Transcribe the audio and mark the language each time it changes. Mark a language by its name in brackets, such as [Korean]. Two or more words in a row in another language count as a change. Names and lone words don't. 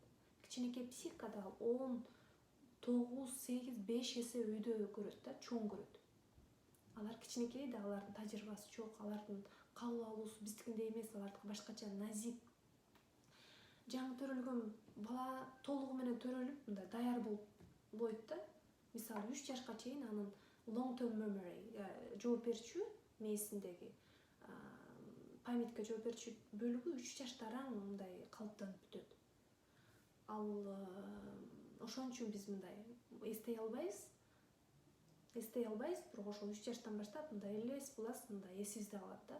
[Kyrgyz] Кичинекей психикада 10, 9, 8, 5 эсе өйдө көрөт да, чоң көрөт. Алар кичинекей да, алардын тажрыйбасы жок, алардын кабыл алуусу биздикиндей эмес, алардыкы башкача, назик. Жаңы төрөлгөн бала толугу менен төрөлүп, мындай даяр болбойт да. Мисалы, 3 жашка чейин анын [English] long term memory, [Kyrgyz] жооп берчү мээсиндеги памятка жооп берчү бөлүгү 3 жашта араң мындай калыптанып бүтөт. Ал ошон үчүн биз мындай эстей албайбыз, бирок ошол 3 жаштан баштап мындай элес булас, мындай эсибизде калат да.